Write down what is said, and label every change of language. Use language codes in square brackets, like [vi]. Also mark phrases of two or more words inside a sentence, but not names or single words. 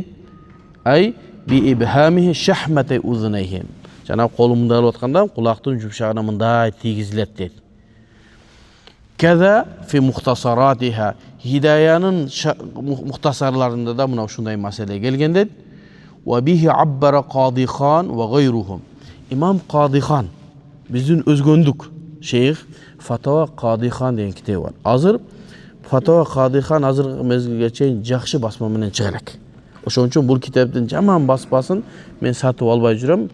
[ar] أي بإبهاميه شحمتي أذنيه. [ky] Жана колумду алып атканда кулактын жумшагына мындай тийгизилет дейт. [ar] كذا في مختصراتها. [ky] Хидаянын мухтасарларында да мына ушундай маселе келген дейт. [ar] وبه عبر قاضي خان وغيرهم. [ky] Имам Кади хан биздин өзгөндүк шейх Фатава Кади хан деген китеби бар. Азыр Фатава Кади хан азыркы мезгилге чейин жакшы басма менен чыга элек. Ошон үчүн бул китептин жаман баспасын мен сатып албай жүрөм.